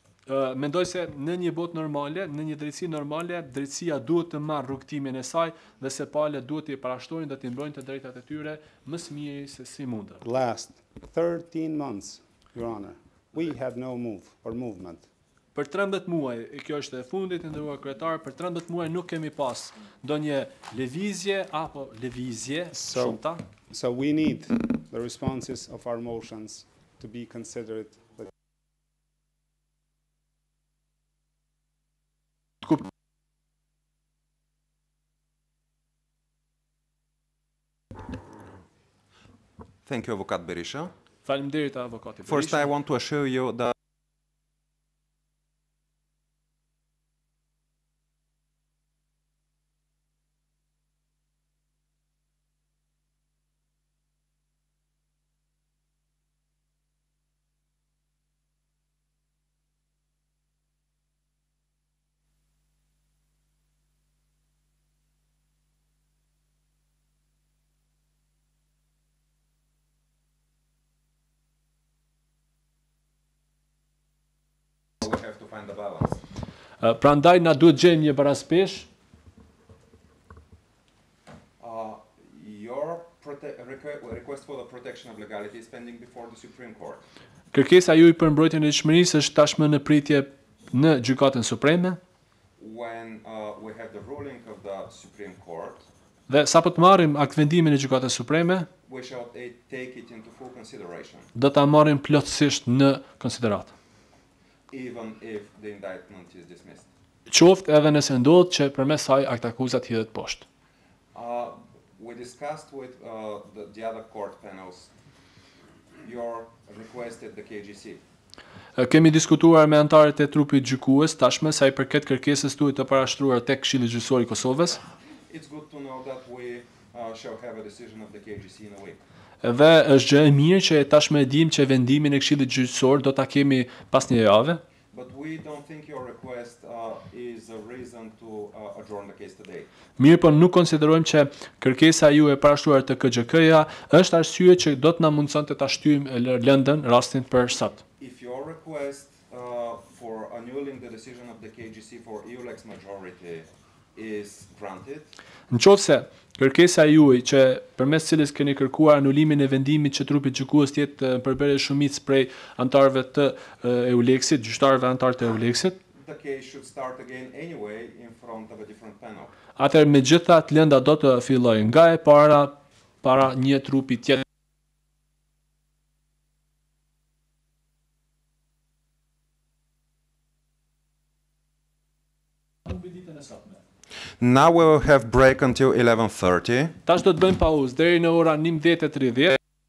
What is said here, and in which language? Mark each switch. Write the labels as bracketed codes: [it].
[sq] mendoj se në një botë normale, në një drejtësi normale, drejtësia duhet të marrë rrugtimin e saj dhe se palët duhet t'i parashtrojnë dhe t'i mbrojnë të drejtat e tyre më së miri se si mundën. [en] Last 13 months, Your Honor, we had no move or movement. [sq] Për 13 muaj, kjo është e fundit, nderuar kryetar, për 13 muaj nuk kemi pas ndonjë lëvizje apo lëvizje shumëta. [en] So we need the responses of our motions to be considered. Thank you, Avocat Berisha. [sq] Faleminderit avokati Berisha. [en] First, I want to assure you that we have to find the balance. [sq] Prandaj na duhet gjejmë një barazpesh. [en] Your request for the protection of legality is pending before the Supreme Court. [sq] Kërkesa juaj për mbrojtjen e ligjshmërisë është tashmë në pritje në Gjykatën Supreme. [en] When we have the ruling of the Supreme Court, [sq] Dhe sapo të marrim aktvendimin e Gjykatës Supreme, [en] we shall take it into full consideration, [sq] do ta marrim plotësisht në konsideratë. [en] even if the indictment is dismissed. [sq] Qoftë edhe nëse ndodh që përmes saj aktakuzat hidhet poshtë. [en] We discussed with the other court panels your request at the KGC. [sq] Kemi diskutuar me antarët e trupit gjykues tashmë sa I përket kërkesës tuaj të parashtruar tek Këshilli Gjyqësor I Kosovës. [en] It's good to know that we shall have a decision of the KGC in a week. [sq] Dhe është gjë e mirë që tashmë e dim që vendimin e Këshillit Gjyqësor do ta kemi pas një jave. [en] But we don't think your request is a reason to adjourn the case today. [sq] Mirë, po nuk konsiderojmë që kërkesa juaj e parashtruar të KGK-ja është arsye që do të na mundsonte ta shtyjmë lëndën rastin për sot. [en] If your request for annulling the decision of the KGC for EULEX majority is granted, [sq] Nëse kërkesa juaj që përmes cilës keni kërkuar anulimin e vendimit që trupi gjykues të jetë përbërje shumicë prej antarëve të EULEX-it, gjyqtarëve antarë të EULEX-it, [en] the case should start again anyway in front of a different panel. [sq] atëherë megjithatë lënda do të fillojë nga e para një trupi tjetër. [en] Now we will have break until 11:30. [sq] Tash do të bëjmë pauzë deri në ora 19:30.